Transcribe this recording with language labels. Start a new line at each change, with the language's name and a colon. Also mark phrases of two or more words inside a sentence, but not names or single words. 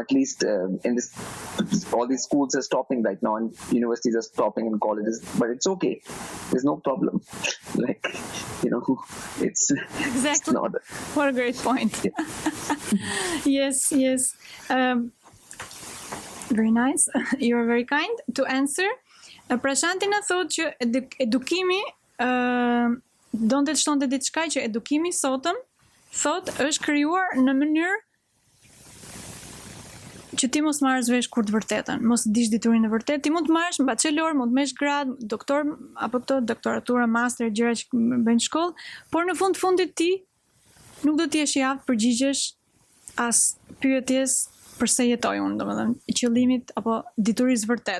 English: At least in this, all these schools are stopping right now, and universities are stopping, and colleges. But it's okay. There's no problem. It's exactly. It's not. What a great point. Yeah. Yes. Very nice. You're very kind to answer.
Albanian: Prashanti na thotë që edukimi donte të shtonte diçka që edukimi sotëm thotë është krijuar në mënyrë që ti mos marrësh vesh kur të vërtetën, mos dish diturinë e vërtetë. Ti mund të marrësh bachelor, mund të merresh grad, doktor apo doktoratura, master, gjëra që bëjnë shkollë, por në fundit ti nuk do të jesh i aftë përgjigjesh as pyetjes përse jetoj unë, domethënë qëllimit apo diturisë vërtet.